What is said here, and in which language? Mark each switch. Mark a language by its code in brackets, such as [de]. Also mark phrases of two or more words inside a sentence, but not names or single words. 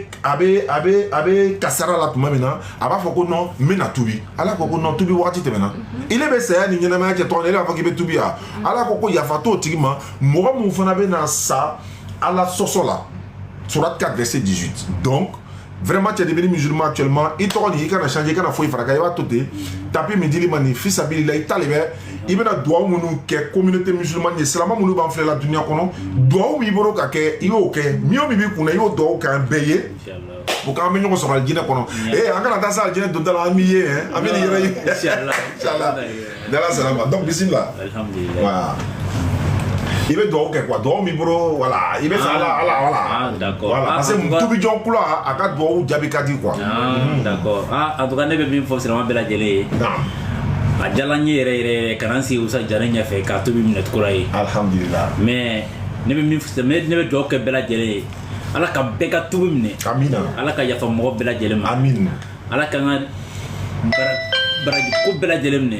[bm] bɛ kasara la tuma min na a b'a fɔ ko non n bɛna tubi Ala ko non tubi wagati tɛmɛna ile bɛ saya ni ɲɛnamaya kɛ tɔgɔ la ile b'a fɔ k'i bɛ tubi ya Ala ko yafa t'o tigi ma mɔgɔ mun fana bɛ na sa Ala sɔsɔ la surat 4 [fr] verset 18 donc vraiment tu es devenu musulman actuellement il [bm] tɔgɔ nin i kana changer i kana foyi fara kan i b'a to ten tapi min dili ma nin fisabilila i t'ale bɛ i bɛna duwawu minnu kɛ [fr] communauté musulmane [bm] ye silama minnu b'an filɛ la duniya kɔnɔ duwawu b'i bolo ka kɛ i y'o kɛ min o min b'i kunna i y'o duwawu kɛ an bɛɛ ye pour k'an bɛ ɲɔgɔn sɔrɔ alijinɛ kɔnɔ an kana taa se alijinɛ donda la an b'i ye an bɛ nin yɛrɛ ye inchallah n'Ala sɔnna ma donc bisimila voilà i bɛ duwawu kɛ quoi duwawu b'i bolo voilà i bɛ fɛ Ala [fr] voilà voilà parce que [bm] tubi jɔn kula a ka duwawu jaabi ka di quoi [fr] d'accord en tout cas [bm] ne bɛ min fɔ silamɛ bɛɛ lajɛlen ye a diyala n ye yɛrɛ ka na n sigi Usa Jane ɲɛfɛ k'a tobi minɛ cogo la ye alhamdulillah mais ne bɛ duwawu kɛ bɛɛ lajɛlen ye Ala ka bɛɛ ka tubi minɛ amina Ala ka yafa mɔgɔ bɛɛ lajɛlen ma amin Ala ka n ka baraji ko bɛɛ lajɛlen minɛ